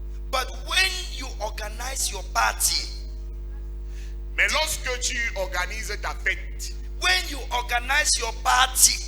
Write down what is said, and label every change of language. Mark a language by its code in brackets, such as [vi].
[en] But when you organize your party, [fr] Mais lorsque tu organises ta fête, [en] when you organize your party,